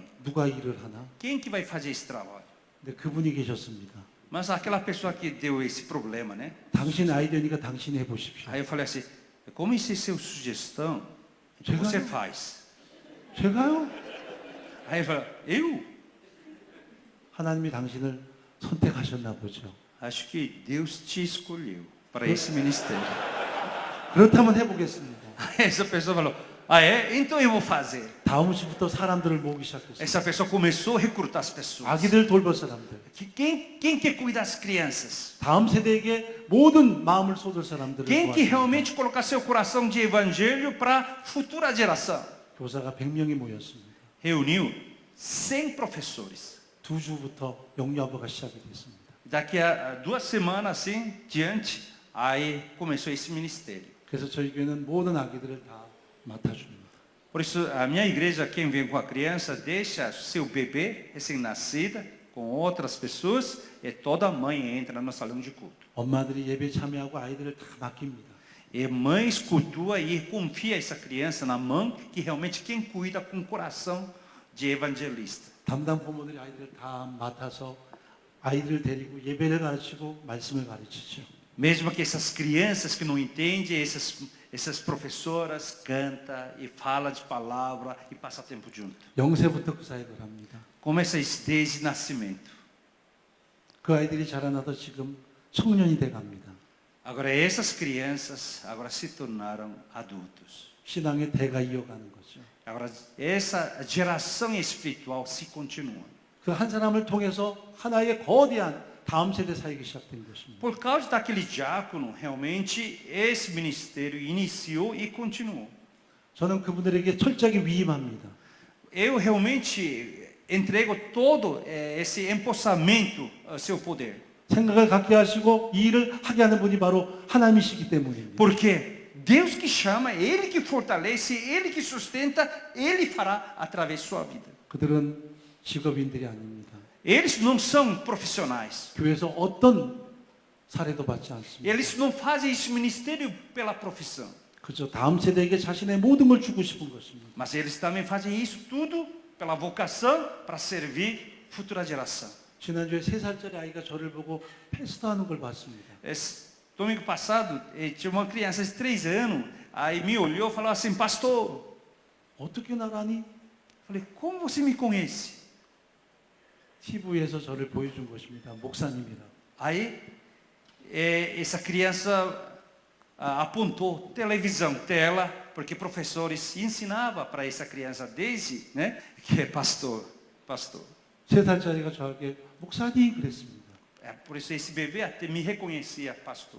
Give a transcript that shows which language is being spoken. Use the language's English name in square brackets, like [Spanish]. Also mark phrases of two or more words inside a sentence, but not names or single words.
[Korean] 누가 일을 하나? [Portuguese] Quem que vai fazer esse trabalho? [Korean] 근데 그분이 계셨습니다. [Portuguese] Mas aquela pessoa que deu esse problema, né? [Korean] 당신 아이디어니까 당신이 해보십시오. [Portuguese] Aí eu falei assim, como isso é sua sugestão, o que Chega- você faz? [Korean] 제가요? [Portuguese] Aí eu falei, eu? [Korean] 하나님이 당신을 선택하셨나 보죠. [Portuguese] Acho que Deus te escolheu para esse ministério. [Korean] 그렇다면 해보겠습니다. [Portuguese] Aí essa pessoa falou, ah é? Então eu vou fazer. [Korean] 다음 주부터 사람들을 모으기 시작했어요. [Portuguese] Essa pessoa começou a recrutar as pessoas. [Korean] 아기들 돌볼 사람들. [Portuguese] Quem quer cuidar das crianças? [Korean] 다음 세대에게 모든 마음을 쏟을 사람들을 [Portuguese] Quem que [Korean] 모았습니다. [Portuguese] realmente colocar seu coração de evangelho para a futura geração? [Korean] 교사가 100명이 모였습니다. [Portuguese] Reuniu 100 professores. [Korean] 두 주부터 영유아부가 시작이 됐습니다. [Portuguese] Daqui a 2 semanas assim diante, aí começou esse ministério. [Korean] 그래서 저희 교회는 모든 아기들을 다 맡아줍니다. [Portuguese] Por isso, a minha igreja, quem vem com a criança, deixa seu bebê recém-nascida com outras pessoas e toda mãe entra no salão de culto. [Korean] 엄마들이 예배 참여하고 아이들을 다 맡깁니다. [Portuguese] E mães cultua e confia essa criança na mão que realmente quem cuida com coração de evangelista. [Korean] 담당 부모들이 아이들을 다 맡아서 아이들을 데리고 예배를 가르치고 말씀을 가르치죠. [Portuguese] Mesmo que essas crianças que não entendem, essas professoras canta e fala de palavra e passa tempo junto. [Korean] 영세부터 그 사역을 합니다. [Portuguese] Começa isso desde nascimento. [Korean] 그 아이들이 자라나서 지금 청년이 돼 갑니다. [Portuguese] Agora essas crianças agora se tornaram adultos. [Korean] 신앙의 대가 이어가는 거죠. [Portuguese] Agora essa geração espiritual se continua. [Korean] 그 한 사람을 통해서 하나의 거대한 다음 세대 사역이 시작된 것입니다. [Portuguese] Por causa daquele diácono, realmente esse ministério iniciou e continuou. [Korean] 저는 그분들에게 철저하게 위임합니다. [Portuguese] Eu realmente entrego todo esse empossamento ao seu poder. [Korean] 생각을 갖게 하시고 이 일을 하게 하는 분이 바로 하나님이시기 때문입니다. [Portuguese] Porque Deus que chama, Ele que fortalece, Ele que sustenta, Ele fará através de sua vida. [Korean] 그들은 직업인들이 아닙니다. [Portuguese] Eles não são profissionais. [Korean] 교회에서 어떤 사례도 받지 않습니다. [Portuguese] Eles não fazem esse ministério pela profissão. [Korean] 그저 다음 세대에게 자신의 모든 걸 주고 싶은 것입니다. [Portuguese] Mas eles também fazem isso tudo pela vocação para servir a futura geração. [Korean] 지난주에 3살짜리 아이가 저를 보고 패스트하는 걸 봤습니다. [Portuguese] Esse domingo passado, tinha uma criança de 3 anos, aí me olhou e falou assim, pastor, [Korean] 어떻게 나라니? [Portuguese] falei, como você me conhece? [Korean] TV에서 저를 보여준 것입니다. 목사님이라. [Portuguese] Aí, essa criança apontou televisão, tela, porque professores ensinavam para essa criança desde, né, que é pastor. [Korean] 3살짜리가 저에게 목사님 그랬습니다. [Portuguese] Por isso esse bebê até me reconhecia pastor.